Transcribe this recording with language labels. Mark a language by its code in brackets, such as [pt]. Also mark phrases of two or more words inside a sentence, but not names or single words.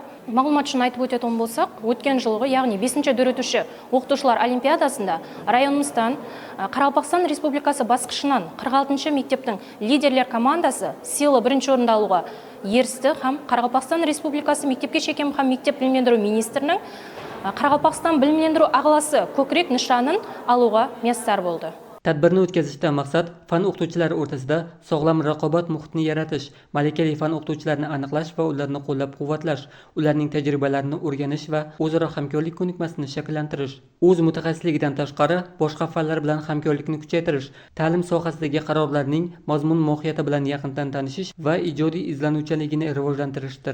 [kaa] Мағлұмат үшін айтып өтетін болсақ, өткен жылғы, яғни 5-ші дүрүтүші оқытушылар олимпиадасында районымыздан Қарақалпақстан Республикасы басқышынан 46-ші мектептің лидерлер командасы сыйлы бірінші орынды алуға ерісті һәм Қарақалпақстан Республикасы Мектепке шекем һәм мектеп білімдендіру министрінің Қарақалпақстан білімдендіру ағыласы көкірек нышанын алуға мессар болды. [uz] Tadbirni o'tkazishdan maqsad fan o'qituvchilari o'rtasida sog'lom raqobat muhitini yaratish, malakali fan o'qituvchilarini aniqlash va ularni qo'llab-quvvatlash, ularning tajribalarini o'rganish va o'zaro hamkorlik ko'nikmasini shakllantirish, o'z mutaxassisligidan tashqari boshqa fanlar bilan hamkorlikni kuchaytirish, ta'lim sohasidagi qarorlarning mazmun-mohiyati bilan yaqindan tanishish va ijodiy izlanuvchanligini rivojlantirishdir.